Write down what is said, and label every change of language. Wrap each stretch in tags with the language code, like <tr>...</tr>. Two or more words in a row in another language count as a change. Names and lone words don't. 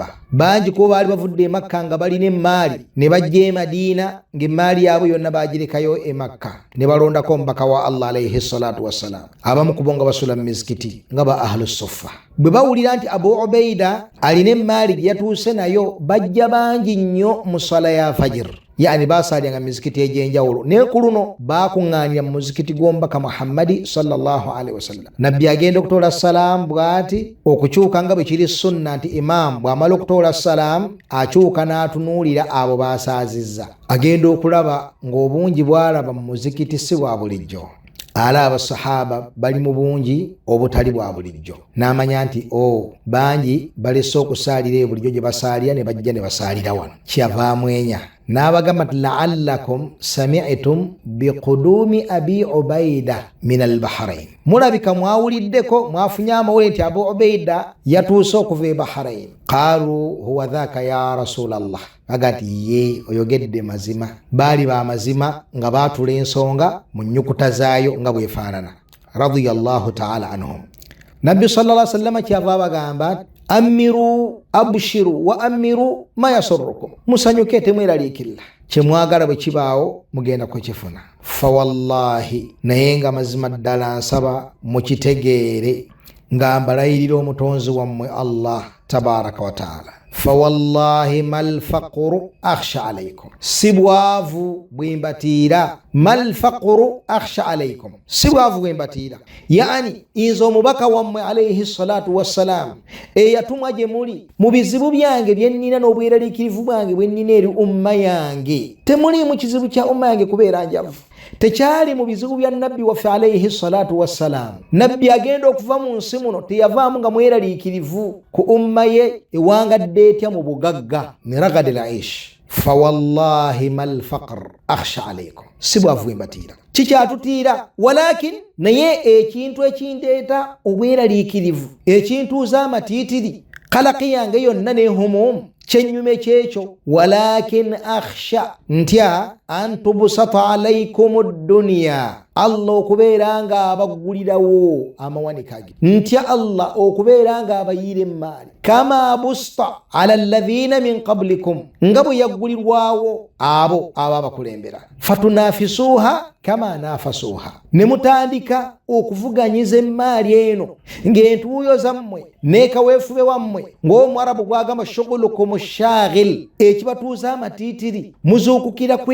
<lg>Bangi kubo baali bavudde e Makka nga balina emmaali ne bajja e Madina ng'emmaali yaabwe yonna baagirekayo e Makka ne balondako omubaka wa Allah</lg> <ar>عليه الصلاة والسلام.</ar> <lg>Abamu kubo nga basula mu mizikiti nga ba</lg> <ar>أهل الصفة.</ar> <lg>Bwe bawulira nti Abu Ubaida alina emmaali gye yatuuse nayo bajja bangi nnyo mu sala ya fajr, yani basalyanga mizikiti egy'enjawulo, naye ku luno bakuŋŋaanira mu muzikiti gw'omubaka Muhammadi</lg> <ar>صلى الله عليه وسلم.</ar> <lg>Nabbi agenda okutoola salaamu bw'ati, okukyuka nga bwe kiri sunna nti imaamu bw'amala okutoola salaamu akyuka n'atunuulira abo basaazizza, agenda okulaba ng'obungi bw'alaba mu muzikiti si bwa bulijjo. Alaba sahaba bali mu bungi obutali bwa bulijjo, n'amanya nti bangi balese okusaalira bulijjo gye basaalira ne bajja ne basaalira wano. Kyava amwenya n'abagamba nti</lg> <ar>لعلكم سمعتم بقدوم أبي عبيدة من البحرين,</ar> <lg>mulabika mwawuliddeko mwafunye amawulire nti Abu Ubaida yatuuse okuva e Bahrain.</lg> <ar>قالوا هو ذاك يا رسول الله,</ar> <lg>agati ye oyogedde mazima. Baali ba mazima nga baatula ensonga mu nnyukuta zaayo nga bwefaanana.</lg> <ar>رضي الله تعالى عنهم.</ar> <lg>Nabbi</lg> <ar>صلى الله عليه وسلم</ar> <lg>kyava abagamba</lg> <ar>أملوا أبشروا وأملوا ما يسركم,</ar> <lg>musanyuke temweraliikirira, kyemwagala bwe kibaawo mugenda kukifuna.</lg> <ar>فوالله,</ar> <lg>naye nga mazima ddala nsaba mukitegeere nga mbalayirira omutonzi wammwe</lg> <ar>الله تبارك وتعالى. فوالله ما الفقر أخشى عليكم,</ar> <lg>si bwavu bwembatiira.</lg> <ar>ما الفقر أخشى عليكم,</ar> <lg>si bwavu bwembatiira. Yani nze omubaka wammwe</lg> <ar>عليه الصلاة والسلام</ar> <lg>eyatumwa gye muli mu bizibu byange bye nnina n'obweraliikirivu bwange bwe nnina eri umma yange, temuli mu kizibu kya umma yange kubeera njavu. Tekyali mu bizibu bya nabbi waffe</lg> <ar>عليه الصلاة والسلام.</ar> <lg>Nabbi agenda okuva mu nsi muno teyavaamu nga mweraliikirivu ku umma ye ewangadde etya mu bugagga ne</lg> <ar>رغد العيش. فوالله ما الفقر أخشى عليكم,</ar> <lg>si bwavu bwembatiira. Kikyatutiira walakin naye ekintu ekindeeta obweraliikirivu, ekintuuza amatiitiri, kalaki yange yonna n'ehumumu, kyenyume kyekyo,</lg> <ar>ولكن أخشى,</ar> <lg>ntya</lg> <ar>أن تبسط عليكم الدنيا,</ar> <lg>Allah okubeera nga abaggulirawo amawanika ge, ntya Allah okubeera nga abayiira emmaali,</lg> <ar>كما بسطت على الذين من قبلكم,</ar> <lg>nga bwe yaggulirwawo abo ababakulembera.</lg> <ar>فتنافسوها كما تنافسوها,</ar> <lg>ne mutandika okuvuganyiza emmaali eno ng'entuuyo zammwe n'ekaweefube wammwe ng'omwarabu gwagamba</lg> <ar>شغلكم شاغل,</ar> <lg>ekibatuuza amatiitiri muzuukukira ku ekyo</lg>